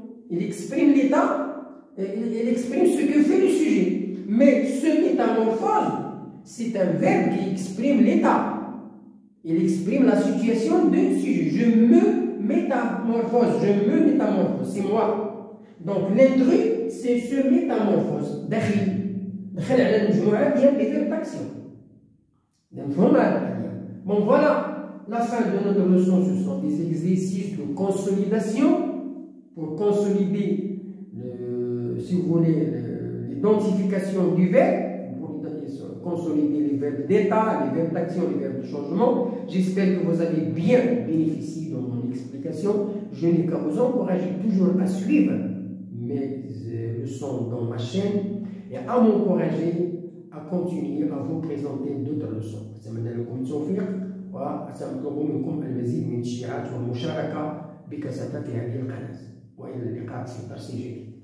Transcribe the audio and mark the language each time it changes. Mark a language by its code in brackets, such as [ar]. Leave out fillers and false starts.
[fr] Il exprime l'état, il exprime ce que fait le sujet. Mais se métamorphose, c'est un verbe qui exprime l'état. Il exprime la situation d'un sujet. Je me métamorphose, c'est moi. Donc l'intrus, c'est se métamorphose. [ar] دخل على المجموعة ديال les verbes d'action. [fr] Bon, voilà la fin de notre leçon. Ce sont des exercices de consolidation pour consolider, si vous voulez, l'identification du verbe, pour consolider les verbes d'état, les verbes d'action, les verbes de changement. J'espère que vous avez bien bénéficié de mon explication. Je n'ai qu'à vous encourager toujours à suivre mes leçons dans ma chaîne et à m'encourager à continuer à vous présenter d'autres leçons. [ar] أتمنى لكم التوفيق وأطلب منكم المزيد من التشجيعات والمشاركة بكثافة في هذه القناة. وإلى اللقاء في درس جديد.